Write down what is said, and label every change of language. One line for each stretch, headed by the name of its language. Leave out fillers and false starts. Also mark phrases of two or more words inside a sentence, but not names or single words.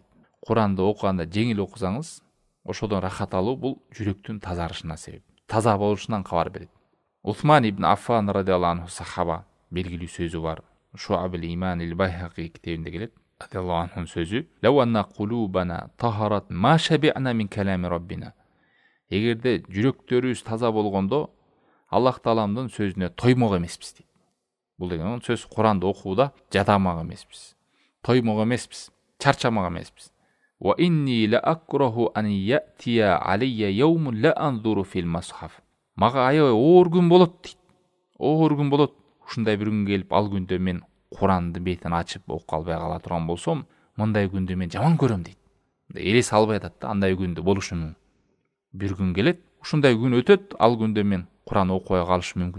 Kyrgyz: Куранды окуганда жеңил окусаңыз, ошодон рахат алуу бул жүрөктүн тазарышына себеп. Таза болушунан кабар берет. Усман ибн Аффан
Arabic: رضي الله عنه
Kyrgyz: сахаба белгилүү сөзү бар. Шуабул иман ил-Байхақи китебинде келет.
Arabic: رضي الله عنه
Kyrgyz: сөзү:
Arabic: "لو أن قلوبنا طهرت ما شبعنا من كلام ربنا."
Kyrgyz: Эгерде жүрөктөрүбүз таза болгондо, Аллах Тааламдын сөзүнө тоймок эмеспиз дейт. Бул деген сөз Куранды окууда жадамак эмеспиз. Тоймок эмеспиз, чарчамак эмеспиз.
Arabic: وإني لأكره أن يأتي علي يوم لا أنظر في المصحف.
Kyrgyz: Мага аябай оор күн болот дейт. Оор күн болот. Ушундай бир күн келип, ал күндө мен Куранды бетин ачып окуп калбай кала турган болсом, мындай күндү мен жаман көрөм дейт. Элес албай атат да, андай күндү болушу мүмкүн. Бир күн келет, ушундай күн өтөт, ал күндө мен Куран окубай калышы мүмкүн.